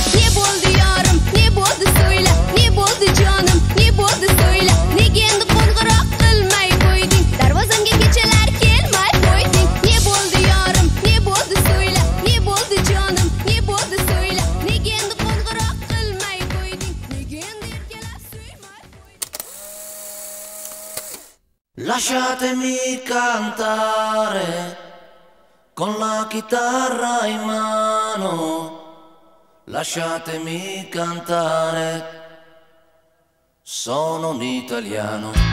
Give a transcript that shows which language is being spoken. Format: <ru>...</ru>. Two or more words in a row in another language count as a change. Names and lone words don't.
<uz>Ne bo'ldi yorim, ne bo'ldi so'yla, ne bo'ldi jonim, ne bo'ldi so'yla. Nega endi qo'ng'iroq qilmay qo'yding, darvozamga kechalar kelmay qo'yding. Ne bo'ldi yorim, ne bo'ldi so'yla, ne bo'ldi jonim, ne bo'ldi so'yla. Nega endi qo'ng'iroq qilmay qo'yding, nega endi erkalab suymay qo'yding?</uz> <it>Lasciatemi cantare con la chitarra in mano, lasciatemi cantare, sono un italiano.</it>